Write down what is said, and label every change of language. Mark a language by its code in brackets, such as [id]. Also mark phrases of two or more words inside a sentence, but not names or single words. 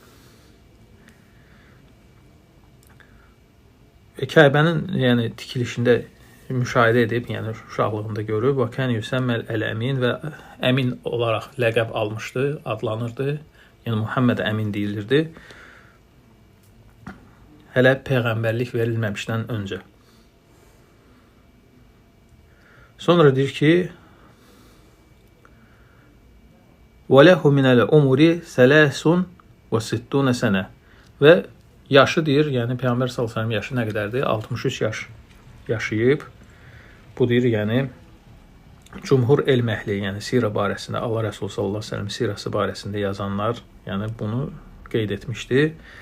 [az] Kəbənin yəni tikilişində müşahidə edib, yəni uşaqlığında görüb, və [ar] كان يسمى الأمين [az] və əmin olaraq ləqəb almışdı, adlanırdı. Yəni Muhammed Əmin deyilirdi. Hələ peyğəmbərlik verilməmişdən öncə. Sonra deyir ki, [ar] وَلَهُ مِنَ الْأُمُرِ سَلَاسٌ وَسِتُّونَ سَنَةً [az] və yaşı deyir, yəni Peyğəmbər s.ə.v yaşı nə qədərdir? 63 yaş yaşayıb. Bu deyir, yəni cümhur elm əhli, yəni sirə barəsində, Allah Rəsulü s.ə.v sirəsi barəsində yazanlar, yəni bunu qeyd etmişdir.